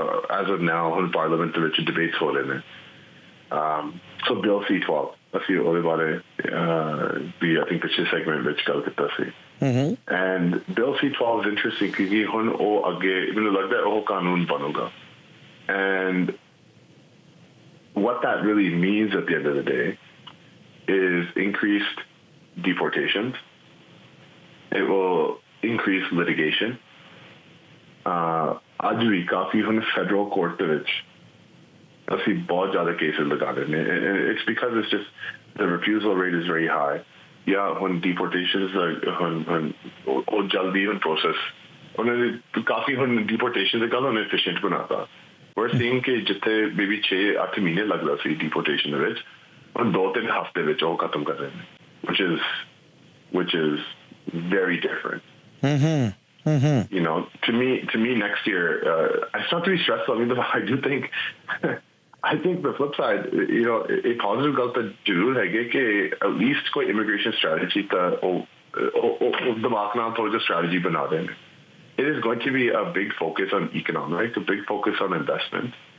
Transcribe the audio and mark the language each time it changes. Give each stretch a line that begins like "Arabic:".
English: As of now, in Parliament, the Richard debates
Hindi: ho rahe hain.
Punjabi: So Bill C-12, ਅਸੀਂ ਉਹਦੇ ਬਾਰੇ ਵੀ
English: I think
Punjabi: ਪਿਛਲੇ segment ਵਿੱਚ ਗੱਲ ਕੀਤਾ ਸੀ.
English: And Bill C-12 is interesting
Punjabi: ਕਿਉਂਕਿ ਹੁਣ ਉਹ ਅੱਗੇ ਮੈਨੂੰ ਲੱਗਦਾ ਉਹ ਕਾਨੂੰਨ ਬਣੂਗਾ.
English: And what that really means at the end of the day is increased deportations. It will increase litigation.
Punjabi: ਅੱਜ ਵੀ ਕਾਫੀ ਹੁਣ federal court ਦੇ ਵਿੱਚ ਅਸੀਂ ਬਹੁਤ ਜ਼ਿਆਦਾ cases ਲਗਾ ਰਹੇ ਨੇ.
English: It's because it's just the refusal rate is very high. Yeah, when deportations
Punjabi: ਹੁਣ ਉਹ ਜਲਦੀ ਹੁਣ process ਉਹਨਾਂ ਨੇ ਕਾਫੀ ਹੁਣ deportation ਦੇ ਗੱਲ ਉਹਨੇ efficient ਬਣਾਤਾ.
English: We're seeing
Punjabi: ਕਿ ਜਿੱਥੇ maybe 6-8 ਮਹੀਨੇ ਲੱਗਦਾ ਸੀ deportation ਦੇ ਵਿੱਚ, ਹੁਣ 2-3 ਹਫ਼ਤੇ ਵਿੱਚ ਉਹ ਖਤਮ ਕਰ ਰਹੇ ਨੇ,
English: which is very different. You know, to me, next year, it's not to be stressful. I mean, I do think, I think the flip side, a positive
Punjabi: ਗੱਲ ਤਾਂ ਜ਼ਰੂਰ ਹੈਗੇ ਕਿ at least ਕੋਈ immigration strategy ਤਾਂ ਉਹ ਦਿਮਾਗ ਨਾਲ ਥੋੜਾ ਜਿਹਾ strategy ਬਣਾ ਰਹੇ ਨੇ.
English: It is going to be a big focus on economic, a big focus on investment.